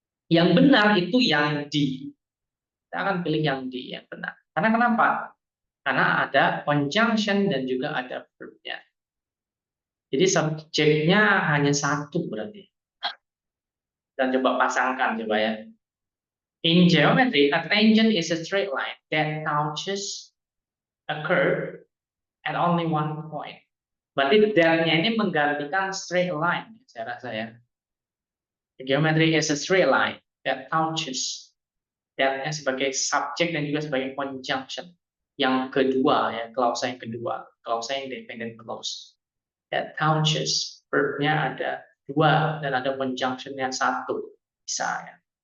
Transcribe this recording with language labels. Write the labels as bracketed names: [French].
[Indonesian] Yang benar itu yang D. Kita akan pilih yang D yang benar. Karena kenapa? Karena ada conjunction dan juga ada verbnya. Jadi subjeknya hanya satu berarti. Dan coba pasangkan coba ya. [English] In geometry, a tangent is a straight line that touches a curve at only one point. [Indonesian] Berarti that-nya ini menggantikan straight line, saya rasa ya. [English] Geometry is a straight line that touches. [Indonesian] That-nya sebagai subjek dan juga sebagai conjunction. Yang kedua ya, clause yang kedua, clause yang dependent clause. That touches, verb-nya ada dua dan ada conjunction-nya satu, bisa ya.